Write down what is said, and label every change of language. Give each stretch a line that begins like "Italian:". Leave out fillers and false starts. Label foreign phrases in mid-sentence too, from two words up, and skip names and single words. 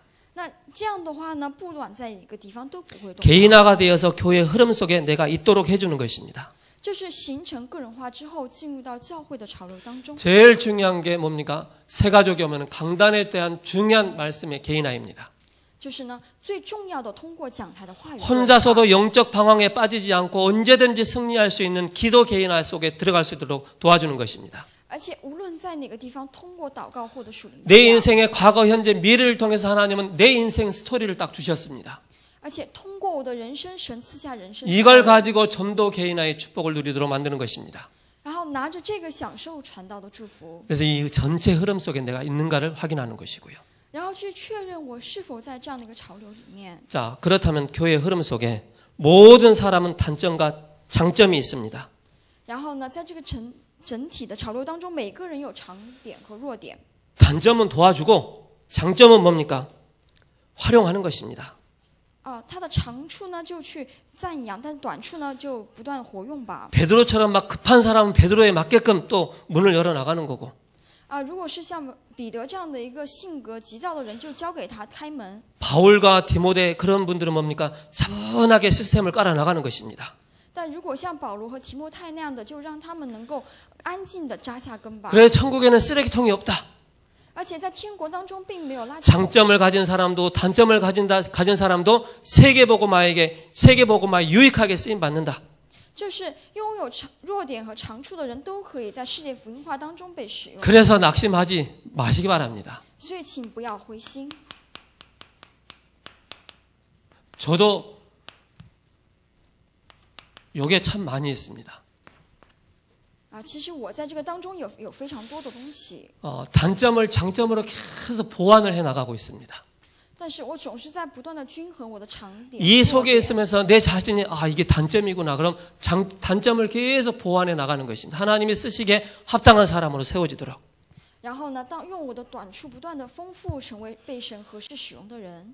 Chinese: 那这样的话呢，不管在一个地方都不会动摇。
Korean: 개인화가 되어서 교회 흐름 속에 내가 있도록 해주는 것입니다.
Chinese: 就是形成个人化之后，进入到教会的潮流当中。
Korean: 제일 중요한 게 뭡니까? 새 가족이 오면 강단에 대한 중요한 말씀의 개인화입니다.
Chinese: 就是呢，最重要的通过讲台的话语，
Korean: 혼자서도 영적 방황에 빠지지 않고 언제든지 승리할 수 있는 기도 개인화 속에 들어갈 수 있도록 도와주는 것입니다.
Chinese: 而且无论在哪个地方，通过祷告获得属灵的
Korean: 내
Chinese: 力量，
Korean: 인생의 과거, 현재, 미래를 통해서 하나님은 내 인생 스토리를 딱 주셨습니다.
Chinese: 而且通过我的人生，神赐下人生，
Korean: 이걸 가지고 전도 개인화의 축복을 누리도록 만드는 것입니다.
Chinese: 然后拿着这个享受传道的祝福，
Korean: 그래서 이 전체 흐름 속에 내가 있는가를 확인하는 것이고요.
Chinese: 然后去确认我是否在这样的一个潮流里面。
Korean: 자, 그렇다면 교회 흐름 속에 모든 사람은 단점과 장점이 있습니다.
Chinese: 然后呢，在这个整体的潮流当中，每个人有长点和弱点。
Korean: 단점은 도와주고 장점은 뭡니까? 활용하는 것입니다.
Chinese: 它的长处呢就去赞扬，但是短处呢就不断活用吧。
Korean: 베드로처럼 막 급한 사람은 베드로에 맞게끔 또 문을 열어 나가는 거고.
Chinese: 如果是像彼得这样的一个性格急躁的人，就交给他开门。
Korean: 바울과 디모데 그런 분들은 뭡니까? 차분하게 시스템을 깔아 나가는 것입니다.
Chinese: 但如果像保罗和提摩太那样的，就让他们能够安静的扎下根吧。
Korean: 그래서 천국에는 쓰레기통이 없다.
Chinese: 而且在天国当中并没有垃圾桶。
Korean: 장점을 가진 사람도 단점을 가진 사람도 세계복음화에 유익하게 쓰임 받는다.
Chinese: 就是拥有弱点和长处的人都可以在世界福音化当中被使用。
Korean: 그래서 낙심하지 마시기 바랍니다.
Chinese: 所以请不要灰心。
Korean: 저도 요게 참 많이 있습니다.
Chinese: 其实我在这个当中有非常多的东西，
Korean: 단점을 장점으로 계속 보완을 해 나가고 있습니다.
Chinese: 但是我总是在不断的均衡我的长点。
Korean: 이 속에 있으면서 내 자신이 이게 단점이구나. 그럼 단점을 계속 보완해 나가는 것입니다. 하나님이 쓰시기에 합당한 사람으로 세워지도록.
Chinese: 然后呢，用我的短处不断的丰富，成为被神合适使用的人。